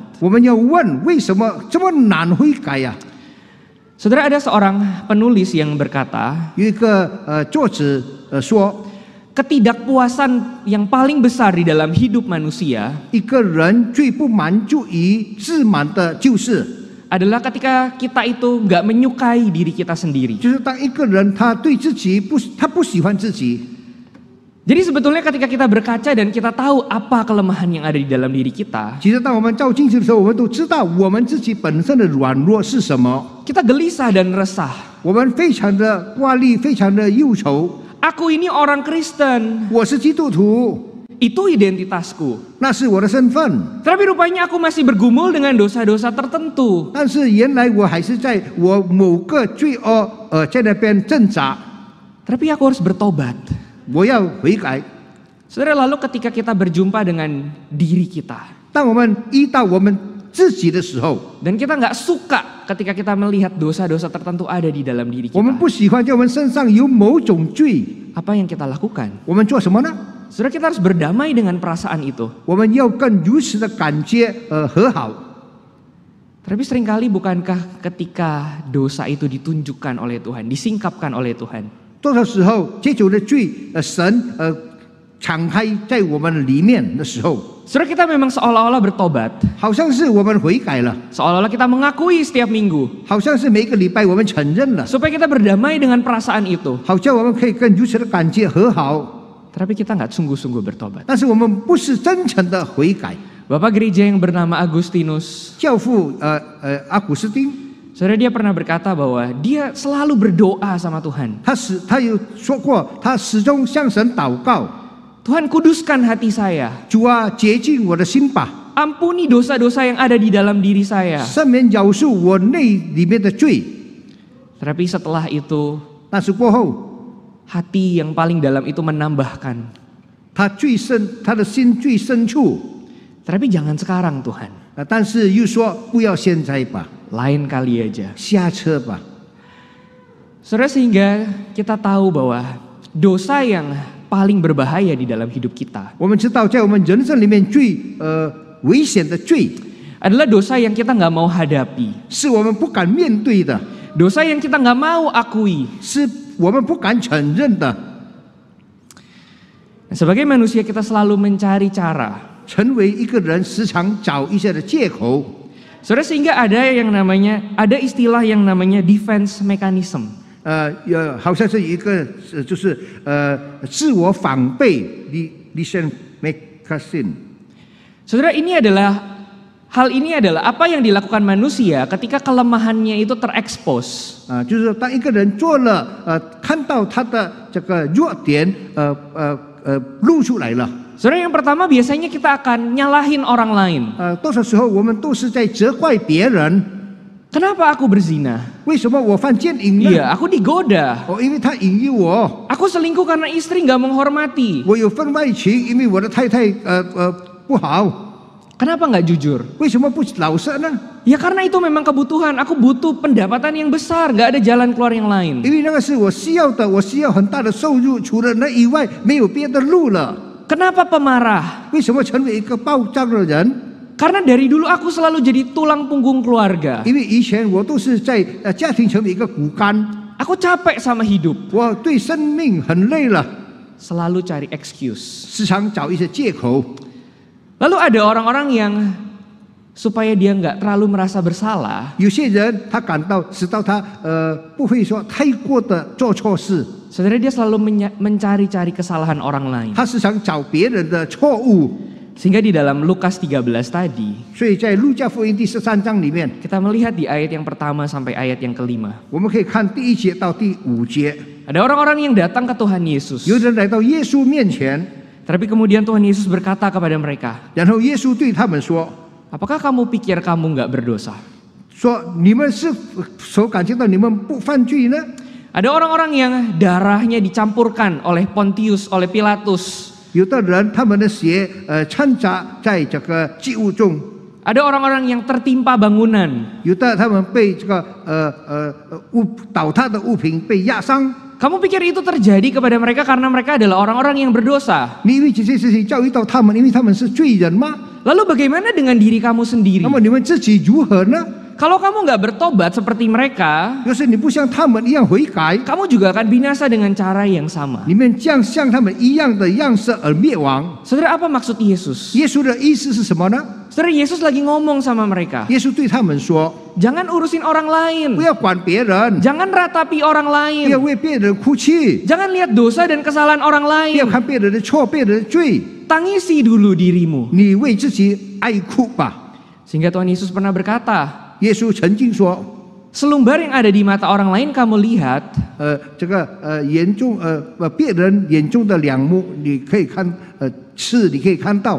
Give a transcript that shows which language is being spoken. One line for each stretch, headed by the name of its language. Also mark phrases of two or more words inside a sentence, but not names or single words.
Chinese: 我们要问为什么这么难悔改呀、
Indonesian: Saudara, ada seorang penulis yang berkata,
Chinese: 有一个作者说，
Indonesian: ketidakpuasan yang paling besar di dalam hidup manusia
Chinese: 一个人最不满足于自满的就是，
Indonesian: adalah ketika kita itu nggak menyukai diri kita sendiri.
Chinese: 就是当一个人他对自己他不喜欢自己。
Indonesian: Jadi sebetulnya ketika kita berkaca dan kita tahu apa kelemahan yang ada di dalam diri kita,
Chinese: 其实当我们照镜子的时候，我们都知道我们自己本身的软弱是什么，
Indonesian: kita gelisah dan resah.
Chinese: 我们非常的挂虑，非常的忧愁。
Indonesian: Aku ini orang Kristen,
Chinese: 我是基督徒，
Indonesian: itu identitasku.
Chinese: 那是我的身份，
Indonesian: Tapi rupanya aku masih bergumul dengan dosa-dosa tertentu.
Chinese: 但是原来我还是在我某个罪恶在那边挣扎，
Indonesian: Tapi aku harus bertobat.
Chinese: 我要悔改。
Indonesian: Saudara, lalu ketika kita berjumpa dengan diri kita,
Chinese: 当我们遇到我们自己的时候，
Indonesian: Dan kita nggak suka ketika kita melihat dosa-dosa tertentu ada di dalam diri
Chinese: 我们
Indonesian: kita.
Chinese: 不喜欢在我们身上有某种罪，
Indonesian: Apa yang kita lakukan?
Chinese: 我们做什么呢？
Indonesian: Saudara, kita harus berdamai dengan perasaan itu.
Chinese: 我们要更如实的感觉和好。
Indonesian: Tapi seringkali bukankah ketika dosa itu ditunjukkan oleh Tuhan, disingkapkan oleh Tuhan,
Chinese: 多少时候这种的罪，神敞开在我们里面的时候，
Indonesian: saudara, kita memang seolah-olah bertobat,
Chinese: 好像是我们悔改了，
Indonesian: seolah-olah kita mengakui setiap minggu,
Chinese: 好像是每个礼拜我们承认了，
Indonesian: supaya kita berdamai dengan perasaan itu.
Chinese: 好像我们可以更如实的感觉和好，
Indonesian: Tapi kita nggak sungguh-sungguh bertobat.
Chinese: 但是我们不是真诚的悔改。
Indonesian: Bapak gereja yang bernama Agustinus,
Chinese: 教父阿古斯丁，
Indonesian: saudara, dia pernah berkata bahwa dia selalu berdoa sama Tuhan.
Chinese: 他有说过，他始终向神祷告，
Indonesian: Tuhan, kuduskan hati saya.
Chinese: 主啊，洁净我的心吧，
Indonesian: Ampuni dosa-dosa yang ada di dalam diri saya.
Chinese: 赦免饶恕我内里面的罪。
Indonesian: Tapi setelah itu,
Chinese: 但是过后，
Indonesian: hati yang paling dalam itu menambahkan,
Chinese: 他的心最深处，
Indonesian: tapi jangan sekarang Tuhan,
Chinese: 但是又说不要现在吧，
Indonesian: lain kali aja.
Chinese: 下车吧。
Indonesian: Saudara, sehingga kita tahu bahwa dosa yang paling berbahaya di dalam hidup kita
Chinese: 我们知道，在我们人生里面最危险的罪，
Indonesian: adalah dosa yang kita nggak mau hadapi,
Chinese: 是我们不敢面对的，
Indonesian: dosa yang kita nggak mau akui.
Chinese: 是我们不敢承认的。
Indonesian: Sebagai manusia kita selalu mencari cara,
Chinese: 成为一个人时常找一些的借口，
Indonesian: saudara, sehingga ada istilah yang namanya
English: defense mechanism.
Chinese: 好像是一个就是自我防备
English: defense mechanism。
Indonesian: Saudara, hal ini adalah apa yang dilakukan manusia ketika kelemahannya itu terekspos.
Chinese: 就是说当一个人做了看到他的这个弱点露出来了，
Indonesian: Saudara, yang pertama biasanya kita akan nyalahin orang lain.
Chinese: 多少时候我们都是在责怪别人，
Indonesian: Kenapa aku berzina?
Chinese: 为什么我犯奸淫呢？
Indonesian: Iya, aku digoda.
Chinese: 因为他引诱我，
Indonesian: Aku selingkuh karena istri nggak menghormati.
Chinese: 我有婚外情，因为我的太太不好，
Indonesian: Kenapa nggak jujur?
Chinese: 为什么不老实呢？
Indonesian: Ya karena itu memang kebutuhan. Aku butuh pendapatan yang besar, nggak ada jalan keluar yang lain.
Chinese: 因为那个是我需要的，我需要很大的收入，除了那以外没有别的路了。
Indonesian: Kenapa pemarah?
Chinese: 为什么成为一个暴躁的人？
Indonesian: Karena dari dulu aku selalu jadi tulang punggung keluarga.
Chinese: 因为以前我都是在家庭成为一个骨干，
Indonesian: Aku capek sama hidup.
Chinese: 我对生命很累了，
Indonesian: Selalu cari excuse.
Chinese: 时常找一些借口。
Indonesian: Lalu ada orang-orang yang supaya dia nggak terlalu merasa bersalah,
Chinese: 有些人他感到使到他不会说太过的做错事，
Indonesian: saudara, dia selalu mencari-cari kesalahan orang lain.
Chinese: 他时常找别人的错误。
Indonesian: Sehingga di dalam Lukas 13 tadi,
Chinese: 所以在路加福音第13章里面，
Indonesian: kita melihat di ayat yang pertama sampai ayat yang kelima.
Chinese: 我们可以看第1节到第5节，
Indonesian: Ada orang-orang yang datang ke Tuhan Yesus.
Chinese: 有人来到耶稣面前，
Indonesian: Tapi kemudian Tuhan Yesus berkata kepada mereka,
Chinese: 然后耶稣对他们说
Indonesian: apakah kamu pikir kamu nggak berdosa?
Chinese: 说你们是否感觉到你们不犯罪呢？
Indonesian: Ada orang-orang yang darahnya dicampurkan oleh Pontius, oleh Pilatus.
Chinese: 有的人他们的血掺杂在这个祭物中，
Indonesian: Ada orang-orang yang tertimpa bangunan.
Chinese: 有的他们被这个倒塌的物品被压伤。
Indonesian: Kamu pikir itu terjadi kepada mereka karena mereka adalah orang-orang yang berdosa?
Chinese: 你以为这些事情教育到他们，因为他们是罪人吗？
Indonesian: Lalu bagaimana dengan diri kamu sendiri?
Chinese: 那么你们自己如何呢？
Indonesian: Kalau kamu nggak bertobat seperti mereka,
Chinese: 要是你不像他们一样悔改，
Indonesian: kamu juga akan binasa dengan cara yang sama.
Chinese: 你们将像他们一样的样式而灭亡。
Indonesian: Saudara, apa maksud Yesus?
Chinese: 耶稣的意思是什么呢？
Indonesian: Saudara, Yesus lagi ngomong sama mereka.
Chinese: 耶稣对他们说
Indonesian: Jangan urusin orang lain.
Chinese: 不要管别人，
Indonesian: Jangan ratapi orang
Chinese: 不要
Indonesian: lain.
Chinese: 为别人哭泣，
Indonesian: Jangan lihat dosa dan kesalahan orang
Chinese: 不要
Indonesian: lain.
Chinese: 看别人的错、别人的罪，
Indonesian: Tangisi dulu dirimu.
Chinese: 你为自己哀哭吧。
Indonesian: Sehingga Tuhan Yesus pernah berkata,
Chinese: 耶稣曾经说，
Indonesian: selumbar yang ada di mata orang lain kamu lihat,
Chinese: 这个眼中别人眼中的两目，你可以看刺，你可以看到，